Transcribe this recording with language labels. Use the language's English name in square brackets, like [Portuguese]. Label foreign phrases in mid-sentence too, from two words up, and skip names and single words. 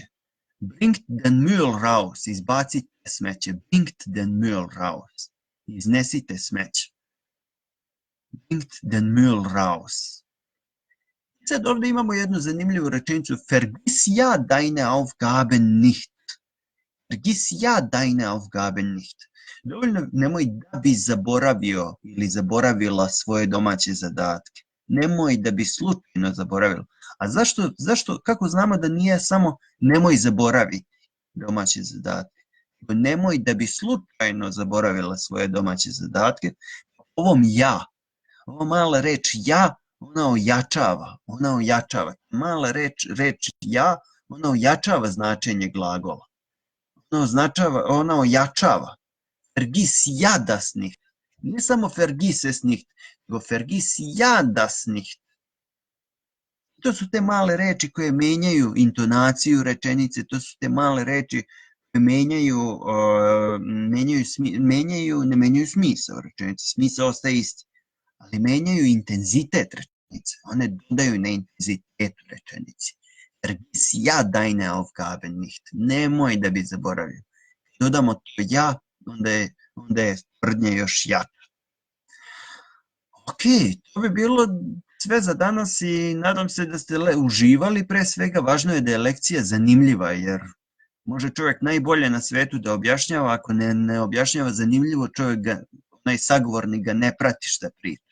[German] Bringt den Müll raus, [Serbian] izbacite smeće. [German] Bringt den Müll raus, [Serbian] iznesite smeće. [German] Bringt den Müll raus. [Serbian] Sad ovdje imamo jednu zanimljivu rečenicu. [German] Vergiss ja deine Aufgaben nicht. Vergiss ja deine Aufgaben nicht. [Serbian] Dovoljno nemoj da bi zaboravio ili zaboravila svoje domaće zadatke. Nemoj da bi slučajno zaboravila. A zašto, kako znamo da nije samo nemoj zaboraviti domaće zadatke? Nemoj da bi slučajno zaboravila svoje domaće zadatke. Ovom ja, ova mala reč ja, ona ojačava. Mala reč ja, ona ojačava značenje glagola. Ona ojačava. [German] Vergiss ja das nicht. [Serbian] Ne samo [German] vergiss es nicht. nego vergiss ja das nicht. [Serbian] To su te male reči koje menjaju intonaciju rečenice, to su te male reči koje ne menjaju smisao rečenice, smisao ostaje isti, ali menjaju intenzitet rečenice, one dodaju na intenzitetu rečenici. [German] Vergiss ja deine Aufgaben nicht, [Serbian] nemoj da bi zaboravio. Dodamo to ja, onda je tvrdnja još jača. Ok, to bi bilo sve za danas i nadam se da ste uživali. Pre svega, važno je da je lekcija zanimljiva, jer može čovjek najbolje na svetu da objašnjava, ako ne objašnjava zanimljivo, onaj sagovornik ga ne prati šta priča.